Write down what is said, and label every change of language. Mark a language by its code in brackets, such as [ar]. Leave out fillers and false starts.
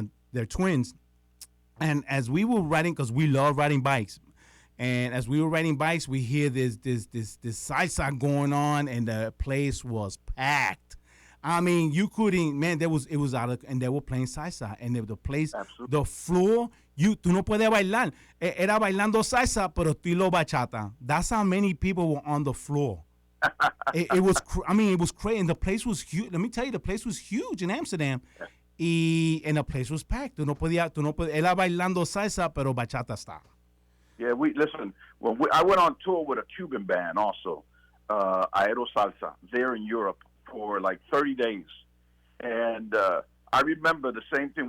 [en] They're twins, and as we were riding, because we love riding bikes. And as we were riding bikes, we hear this salsa going on, and the place was packed. I mean, you couldn't, man. It was out of, and they were playing salsa, and the place, Absolutely. [es] the floor, tú no puedes bailar. Era bailando salsa, pero estilo bachata. [en] That's how many people were on the floor. It was crazy, and the place was huge. Let me tell you, the place was huge in Amsterdam, and the place was packed. Tú no podías, era bailando salsa, pero bachata style. Yeah, listen. Well, I went on tour with a Cuban band also, Aero Salsa, there in Europe for like 30 days, and I remember the same thing.